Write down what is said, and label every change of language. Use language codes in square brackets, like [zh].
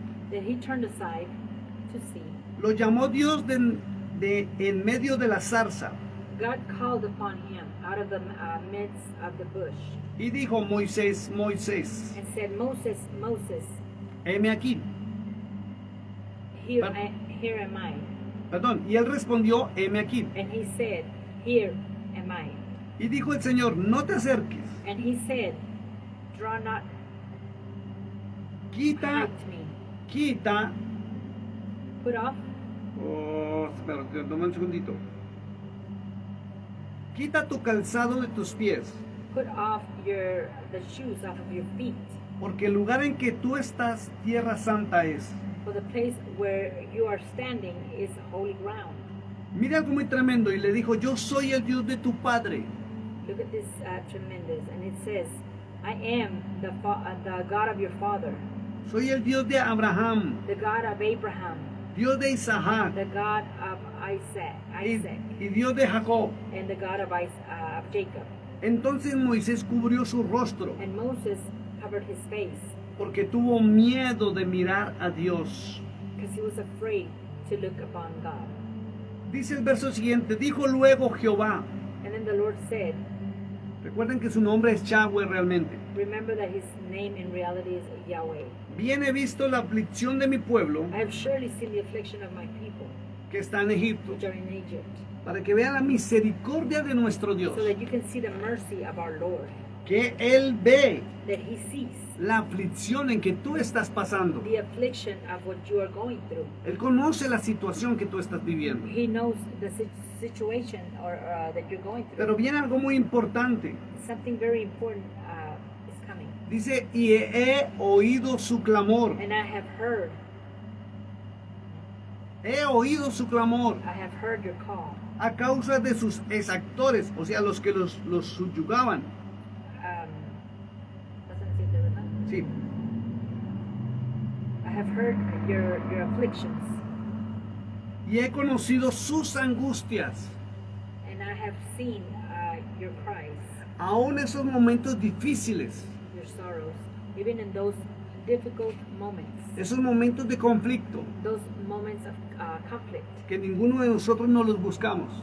[en] that he turned aside to see. [es] lo llamó Dios de en medio de la zarza [en] God called upon him out of the midst of the bush [es] y dijo, Moisés, Moisés, [en] and said, Moses, Moses, [es] heme aquí. [en] here, But- here am I. [es] Perdón, y él respondió, heme aquí. [en] And he said, here am I. [es] Y dijo el Señor, no te acerques, [en] And he said, draw not [es] quita, [en] nigh to me. [es] quita. [en] Put off, [es] Oh, espera, toma un segundito. Quita tu calzado de tus pies, [en] put off the shoes off of your feet. [es] porque el lugar en que tú estás, tierra santa es. [en] For the place where you are standing is holy ground. [es] Mira algo muy tremendo, y le dijo, yo soy el Dios de tu padre. [en] Look at this tremendous. And it says, I am the God of your father, [es] Soy el Dios de Abraham, [en] the God of Abraham, [es] Dios de Isaac [en] the God of Isaac, [es] y Dios de Jacob. [en] and the God of Jacob. [es] Entonces Moisés cubrió su rostro, [en] And Moses covered his face [es] porque tuvo miedo de mirar a Dios. [en] because he was afraid to look upon God. [es] Dice el verso siguiente, dijo luego Jehová. [en] And then the Lord said, [es] Recuerden que su nombre es Yahweh realmente. [en] remember that his name in reality is Yahweh. [es] Bien he visto la aflicción de mi pueblo [en] I have surely seen the affliction of my people, [es] que está en Egipto, [en] which are in Egypt, [es] para que vean la misericordia de nuestro Dios, [en] so that you can see the mercy of our Lord, [es] que Él ve [en] that he sees [es] la aflicción en que tú estás pasando. [en] the affliction of what you are going through. [es] Él conoce la situación que tú estás viviendo. [en] He knows the situation that you're going through. [es] Pero viene algo muy importante. [en] Something very important is coming. [es] Dice, y he oído su clamor. [en] And I have heard I have heard your call. [es] A causa de sus exactores, o sea, los que los subyugaban. [en] Doesn't say the [es] verdad? Sí. [en] I have heard your afflictions, [es] Y he conocido sus angustias. [en] and I have seen your cries, [es] Aún esos momentos difíciles, [en] your even in those difficult moments, [es] esos momentos de conflicto [en] those moments of conflict [es] que ninguno de nosotros no los buscamos,